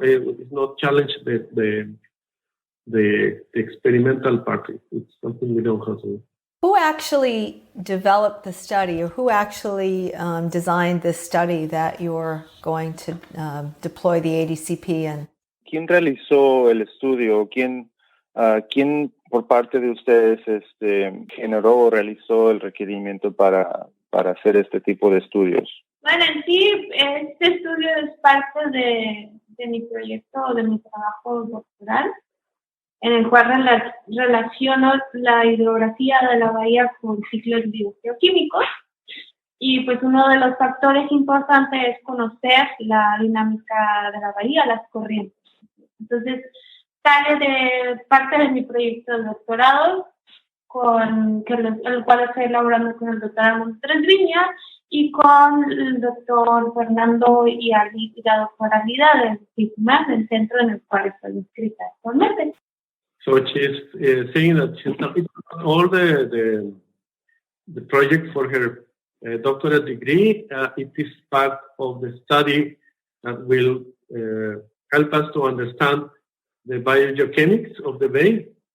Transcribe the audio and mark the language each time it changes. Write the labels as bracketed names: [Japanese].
[English] It's not challenged the experimental part. It's something we don't have to do. Who actually developed the study, or who actually designed this study that you're going to deploy the ADCP in? [Spanish] ¿Quién realizó el estudio? ¿Quién por parte de ustedes generó o realizó el requerimiento para hacer este tipo de estudios? Bueno, en sí, este estudio es parte de mi proyecto, de mi trabajo doctoral, en el cual relaciono la hidrografía de la bahía con ciclos biogeoquímicos. Y pues uno de los factores importantes es conocer la dinámica de la bahía, las corrientes. Entonces, sale de parte de mi proyecto de doctorado, el cual estoy elaborando con el doctor Armando Trasviña y con el doctor Fernando y la doctora Lida del CICIMAR, del centro en el cual estoy inscrita actualmente. [English] So she's saying that she's not all the project for her doctorate degree. It is part of the study that will help us to understand the biogeochemics of the bay.